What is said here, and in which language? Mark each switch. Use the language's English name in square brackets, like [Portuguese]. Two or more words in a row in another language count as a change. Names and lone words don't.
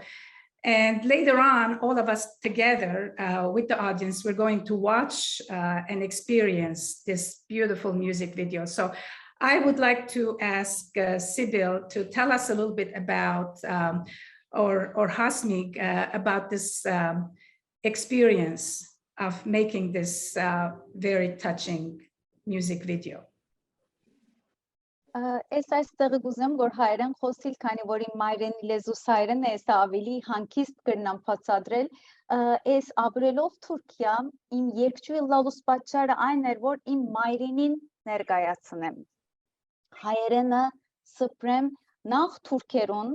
[English] And later on, all of us together with the audience, we're going to watch and experience this beautiful music video. So I would like to ask Sibil to tell us a little bit about, or Hasmik, about this experience of making this very touching music video. [Armenian] Ես այստեղը գուզեմ, որ հայերեն խոսիլ, քանի որ իմ մայրենի լեզուս հայերեն է, ես ավելի հանգիստ կրնամ բացատրել, ես ապրելով Թուրքիա, իմ երգչուհի լալուս պատճառը այն էր, որ իմ մայրենին ներկայացնեմ, հայերենը սփռեմ նախ թուրքերուն,